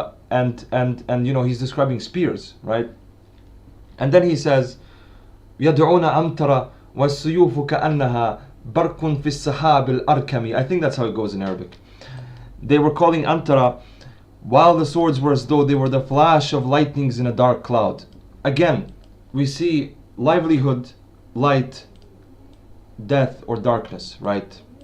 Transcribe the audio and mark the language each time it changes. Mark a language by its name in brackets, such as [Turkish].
[English] And he's describing spears, right? [Arabic] And then he says, يدعون أمتر والسيوف كأنها برق في السحاب الأركمي. [English] I think that's how it goes in Arabic. They were calling Antara, while the swords were as though they were the flash of lightnings in a dark cloud. Again, we see livelihood, light, death, or darkness, right?